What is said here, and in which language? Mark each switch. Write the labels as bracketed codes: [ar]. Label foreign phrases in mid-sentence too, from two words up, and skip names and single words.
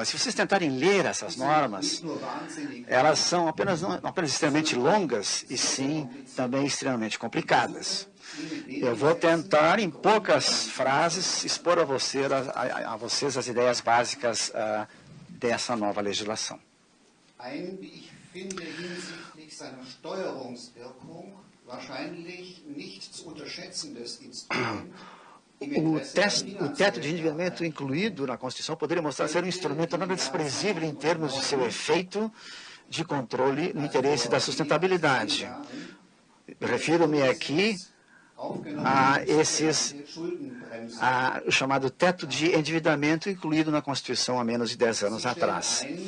[pt] Se vocês tentarem ler essas normas, elas são não apenas extremamente longas, e sim também extremamente complicadas. Eu vou tentar, em poucas frases, expor a vocês as ideias básicas dessa nova legislação. [de] Hinsichtlich seiner Steuerungswirkung wahrscheinlich nicht zu unterschätzendes Instrument. [pt] O teto de endividamento incluído na Constituição poderia mostrar ser um instrumento nada desprezível em termos de seu efeito de controle no interesse da sustentabilidade. Refiro-me aqui a o chamado teto de endividamento incluído na Constituição há menos de 10 anos atrás.